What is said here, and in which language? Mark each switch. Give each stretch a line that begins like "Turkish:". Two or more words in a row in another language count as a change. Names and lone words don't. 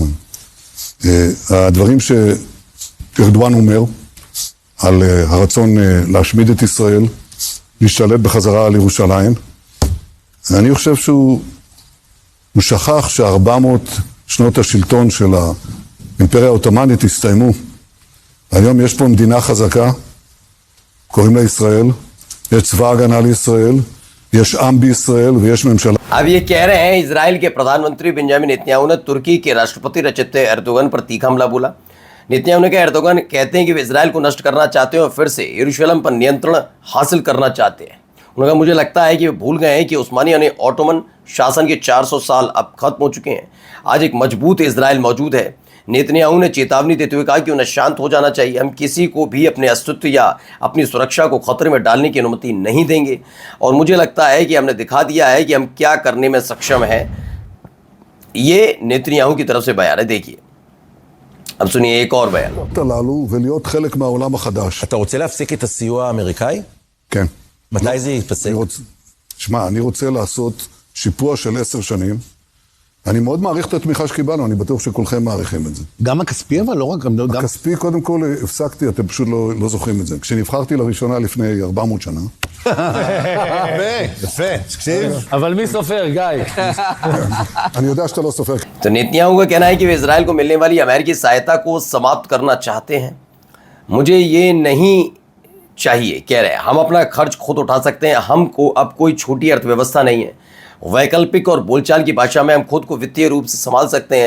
Hebrew: הדברים שארדואן אומר על הרצון להשמיד את ישראל, להשתלט בחזרה על ירושלים, אני חושב שהוא שכח ש400 שנות השלטון של האימפריה העות'מאנית הסתיימו. היום יש פה מדינה חזקה, קוראים לה ישראל, יש צבא הגנה לישראל, יש עם בישראל ויש ממשלה.
Hindi: अब ये कह रहे हैं इजराइल के प्रधानमंत्री बेंजामिन नेतन्याहू ने तुर्की के राष्ट्रपति रजब तय्यब एर्दोगन पर तीखा हमला बोला। नेतन्याहू ने कहा एर्दोगन कहते हैं कि वे इजराइल को नष्ट करना चाहते हैं और फिर से यरूशलेम पर नियंत्रण हासिल करना चाहते हैं। उन्होंने कहा मुझे लगता है कि वे भूल गए हैं कि उस्मानी यानी ऑटोमन शासन के 400 साल अब खत्म हो चुके हैं। आज एक मजबूत इजराइल मौजूद है। नेतन्याहू ने चेतावनी देते हुए कहा कि उन्हें शांत हो जाना चाहिए। हम किसी को भी अपने अस्तित्व या अपनी सुरक्षा को खतरे में डालने की अनुमति नहीं देंगे, और मुझे लगता है कि हमने दिखा दिया है कि हम क्या करने में सक्षम हैं। ये नेतन्याहू की तरफ से बयान है। देखिए, अब सुनिए एक और बयान।
Hebrew: הללו ולהיות חלק מהעולם החדש. אתה רוצה להפסיק את הסיוע האמריקאי? כן. מתי זה יתפסק? שמע, אני רוצה לעשות שיפוע של 10 שנים. אני מאוד מעריך את התמיכה שקיבלנו, אני בטוח שכולכם מעריכים את זה. גם הכספי, אבל לא רק... הכספי, קודם כל, הפסקתי, אתם פשוט לא זוכרים את זה. כשנבחרתי לראשונה לפני 400 שנה... יפה, תקשיב. אבל מי סופר, גיא? אני יודע שאתה לא סופר.
Hindi: तो नेतन्याहू का कहना है कि वे इजराइल को मिलने वाली अमेरिकी सहायता को समाप्त करना चाहते हैं। मुझे ये नहीं चाहिए, कह रहे हैं। हम अपना खर्च खुद उठा सकते हैं। हमको अब कोई छोटी अर्थव्यवस्था नहीं है। वैकल्पिक और बोलचाल की भाषा में हम खुद को वित्तीय रूप से संभाल सकते हैं।